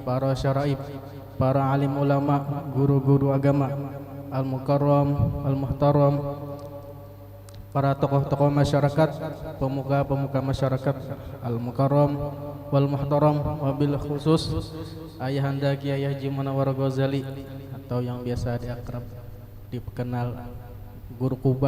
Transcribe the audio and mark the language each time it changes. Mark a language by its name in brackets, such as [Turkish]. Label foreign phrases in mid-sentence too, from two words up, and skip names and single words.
[Indonesian] para syaraib, para alim ulama, guru-guru agama, [Arabic] al-mukarram, al-muhtaram, [Indonesian] para tokoh-tokoh masyarakat, pemuka-pemuka masyarakat, [Arabic] al-mukarram wal muhtaram, [Indonesian] wabil khusus Ayahanda Kiai Haji Munawwar Ghazali atau yang biasa diakrab dikenal Guru Kubah.